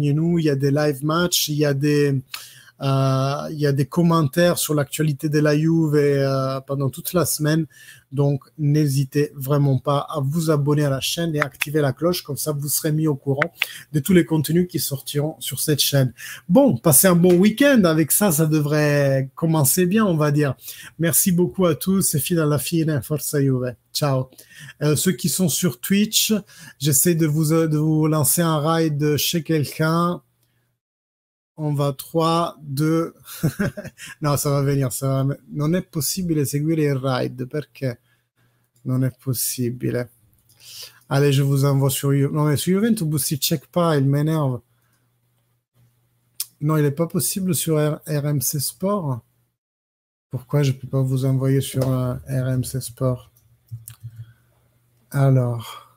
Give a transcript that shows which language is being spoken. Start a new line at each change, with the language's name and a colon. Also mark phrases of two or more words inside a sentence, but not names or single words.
French: Il y a des live matchs, il y a des commentaires sur l'actualité de la Juve pendant toute la semaine. Donc, n'hésitez vraiment pas à vous abonner à la chaîne et activer la cloche. Comme ça, vous serez mis au courant de tous les contenus qui sortiront sur cette chaîne. Bon, passez un bon week-end. Avec ça, ça devrait commencer bien, on va dire. Merci beaucoup à tous.
Italian: Et fino alla fine, forza Juve. Ciao.
French: Ceux qui sont sur Twitch, j'essaie de vous lancer un raid chez quelqu'un. On va 3, 2... No, ça va venire.
Italian: Non è possibile seguire il raid perché non è possibile.
French: Allez, je vous envoie sur... Non, mais sur Juventus, il check pas, il m'énerve. Non, il n'est pas possible sur RMC Sport. Pourquoi je ne peux pas vous envoyer sur RMC Sport? Alors...